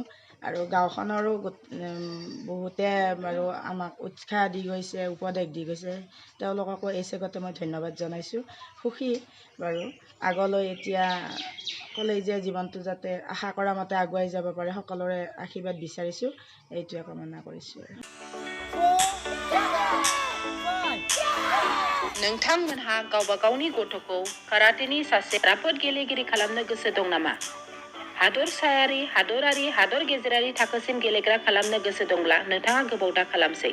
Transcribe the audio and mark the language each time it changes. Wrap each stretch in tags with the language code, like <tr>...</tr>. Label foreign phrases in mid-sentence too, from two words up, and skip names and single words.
<as>আৰু গাঁওখনৰো বহুতে বাৰু আমাক উৎসাহ দি গৈছে, উপদেশ দি গৈছে। তেওঁলোককো এই চেগতে মই ধন্যবাদ জনাইছোঁ। সুখী বাৰু আগলৈ এতিয়া কলেজীয়া জীৱনটো যাতে আশা কৰা মতে আগুৱাই যাব পাৰে, সকলোৰে আশীৰ্বাদ বিচাৰিছোঁ, এইটোৱে কামনা কৰিছোঁ।</as> <brx>नोंथांमोनहा गावबा गावनि गथ'खौ काराटेनि सासे राफोद गेलेगिरि खालामनो गोसो दं नामा? हादरसायारि, हादरारि, हादर गेजेरारि थाखोसिम गेलेग्रा खालामनो गोसो दंब्ला नोंथाङा गोबाव दा खालामसै।</brx>